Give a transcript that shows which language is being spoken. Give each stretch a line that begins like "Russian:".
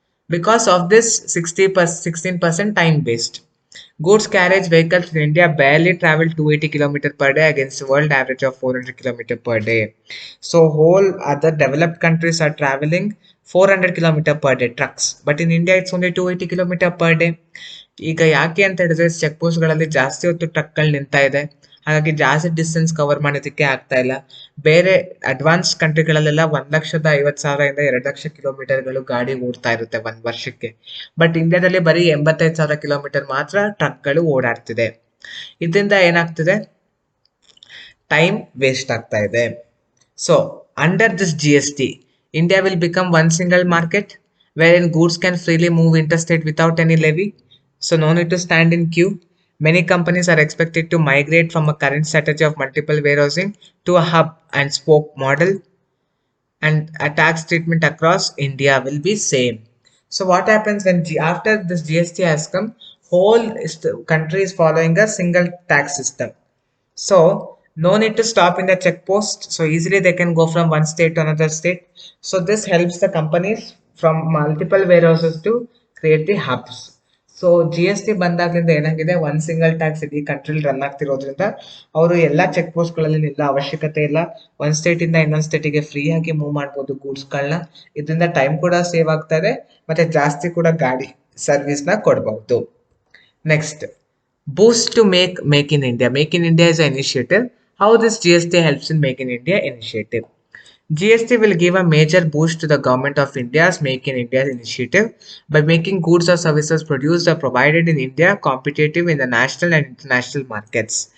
English: Because of this 16% time based. Goods carriage vehicles in India barely travel 280 km per day against the world average of 400 km per day. So whole other developed countries are traveling 400 km per day trucks. But in India it's only 280 km per day.
Kannada: ಈಗ ಯಾಕೆ ಅಂತ ಹೇಳಿದ್ರೆ check ಪೋಸ್ಟ್ಗಳಲ್ಲಿ ಜಾಸ್ತಿ ಹೊತ್ತು ಟ್ರಕ್ಗಳು ನಿಂತಾ ಇದೆ. ಹಾಗಾಗಿ ಜಾಸ್ತಿ ಡಿಸ್ಟೆನ್ಸ್ ಕವರ್ ಮಾಡೋದಕ್ಕೆ ಆಗ್ತಾ ಇಲ್ಲ. ಬೇರೆ ಅಡ್ವಾನ್ಸ್ ಕಂಟ್ರಿಗಳಲ್ಲೆಲ್ಲ 1,50,000 ಇಂದ 2,00,000 ಕಿಲೋಮೀಟರ್ಗಳು ಗಾಡಿ ಓಡ್ತಾ ಇರುತ್ತೆ ಒಂದ್ ವರ್ಷಕ್ಕೆ. ಬಟ್ ಇಂಡಿಯಾದಲ್ಲಿ ಬರೀ 85,000 ಕಿಲೋಮೀಟರ್ ಮಾತ್ರ ಟ್ರಕ್ಗಳು ಓಡಾಡ್ತಿದೆ. ಇದರಿಂದ ಏನಾಗ್ತಿದೆ, ಟೈಮ್ ವೇಸ್ಟ್ ಆಗ್ತಾ ಇದೆ.
English: So, under this GST, India will become one single market wherein goods can freely move interstate without any levy. So, no need to stand in queue. Many companies are expected to migrate from a current strategy of multiple warehousing to a hub and spoke model, and a tax treatment across India will be same. So, what happens when after this GST has come, whole country is following a single tax system. So no need to stop in the check post. So easily they can go from one state to another state. So this helps the companies from multiple warehouses to create the hubs.
Kannada: So G S T ಬಂದಾಗ್ಲಿಂದ ಏನಾಗಿದೆ, one single tax ಇಡೀ ಕಂಟ್ರಿಲಿ run ಆಗ್ತಿರೋದ್ರಿಂದ ಅವರು ಎಲ್ಲಾ check ಪೋಸ್ಟ್ಗಳಲ್ಲಿ ನಿಲ್ಲ ಅವಶ್ಯಕತೆ ಇಲ್ಲ. ಒಂದ್ state ಇಂದ ಇನ್ನೊಂದ್ ಸ್ಟೇಟಿಗೆ ಫ್ರೀ ಆಗಿ ಮೂವ್ ಮಾಡ್ಬೋದು ಗೂಡ್ಸ್ಗಳನ್ನ. ಇದರಿಂದ ಟೈಮ್ ಕೂಡ ಸೇವ್ ಆಗ್ತಾ ಇದೆ, ಮತ್ತೆ ಜಾಸ್ತಿ ಕೂಡ ಗಾಡಿ ಸರ್ವಿಸ್ ನ ಕೊಡಬಹುದು.
English: Next, boost to Make in India. Make in India is an initiative. How this GST helps in Make in India initiative? GST will give a major boost to the government of India's Make in India initiative by making goods or services produced or provided in India competitive in the national and international markets.